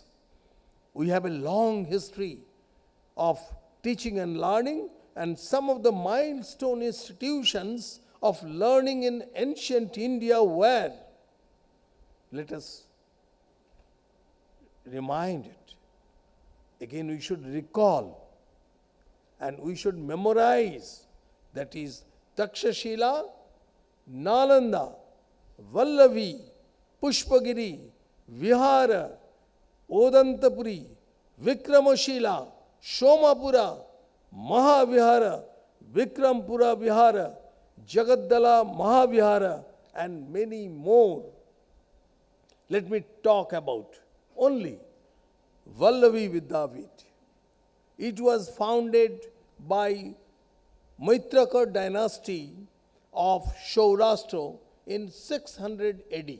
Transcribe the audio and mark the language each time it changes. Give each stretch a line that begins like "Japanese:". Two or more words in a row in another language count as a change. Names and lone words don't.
English: We have a long history of teaching and learning, and some of the milestone institutions of learning in ancient India were, let us remind it. Again, we should recall and we should memorize. That is Takshashila, Nalanda, Vallavi, Pushpagiri, Vihara, Odantapuri, Vikramashila, Shomapura, Mahavihara, Vikrampura Vihara, Jagaddala Mahavihara, and many more. Let me talk about only Vallavi Vidyapith. It was founded by Maitraka dynasty of Saurashtra in 600 AD.